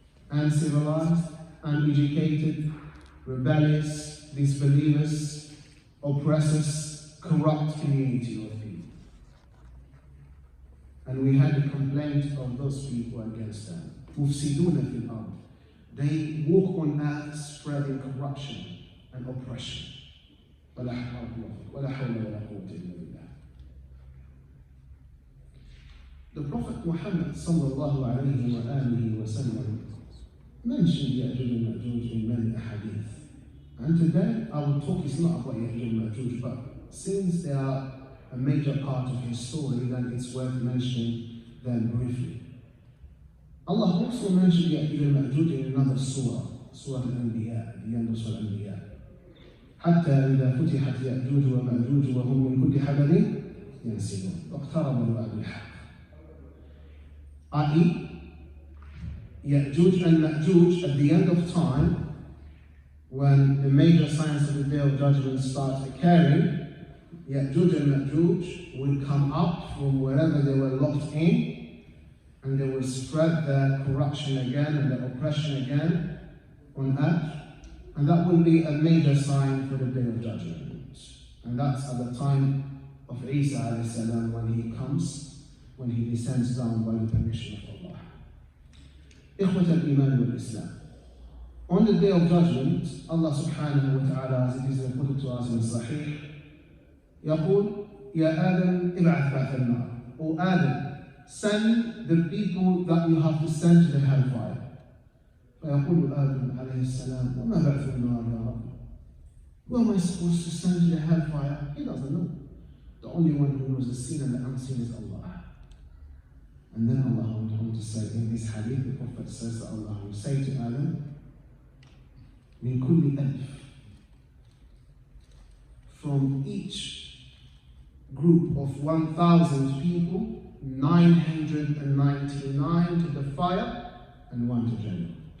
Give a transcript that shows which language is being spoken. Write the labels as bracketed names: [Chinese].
[English] Uncivilized, uneducated, rebellious, disbelievers, oppressors, corrupt community of people. And we had a complaint of those people against them. [Arabic] Mufsiduna fil ard. [English] They walk on earth spreading corruption and oppression. [Arabic] ولا حول ولا قوة إلا بالله. [English] The Prophet Muhammad sallallahu alayhi wa alihi wa sallam mentioned Ya'juj and Ma'juj in many ahadith. And today our talk is not about Ya'juj and Ma'juj, but since they are a major part of his story, then it's worth mentioning them briefly. Allah also mentioned Ya'juj and Ma'juj in another surah, Surah Al-Anbiya, the end of Surah Al-Anbiya. [Arabic] حتى إذا فتحت يأجوج ومأجوج وهم من كل حدب ينسلون واقترب الوعد الحق. [English] i.e., Ya'juj and Ma'juj at the end of time, when the major signs of the Day of Judgment start occurring, Ya'juj and Ma'juj will come up from wherever they were locked in, and they will spread their corruption again and their oppression again on earth, and that will be a major sign for the Day of Judgment. And that's at the time of Isa alayhi salam, when he comes, when he descends down by the permission of Allah. [Arabic] Ikhwat al-Iman wal-Islam. [English] On the Day of Judgment, Allah subhanahu wa ta'ala, as it is reported to us in Sahih, [Arabic] يقول يا آدم ابعث بعث النار. [English] O Adam, send the people that you have to send to the hellfire. [Arabic] فيقول آدم عليه السلام وما بعث النار يا رب? [English] Who am I supposed to send to the hellfire? He doesn't know. The only one who knows the seen and the unseen is Allah. And then Allah went on to say in this hadith, the Prophet says that Allah will say to Adam, [Arabic] من كل ألف, [English] from each group of 1,000 people, 999 to the fire and 1 to Jannah.